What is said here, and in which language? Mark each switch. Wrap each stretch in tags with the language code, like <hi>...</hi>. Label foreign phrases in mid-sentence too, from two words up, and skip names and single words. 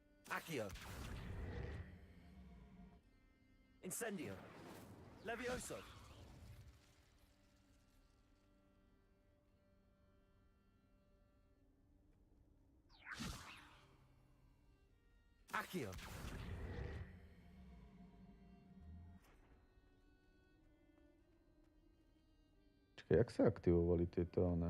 <sk>Accio. Incendio. Levioso. Accio. Čakaj, jak sa aktivovali tieto, one?</sk>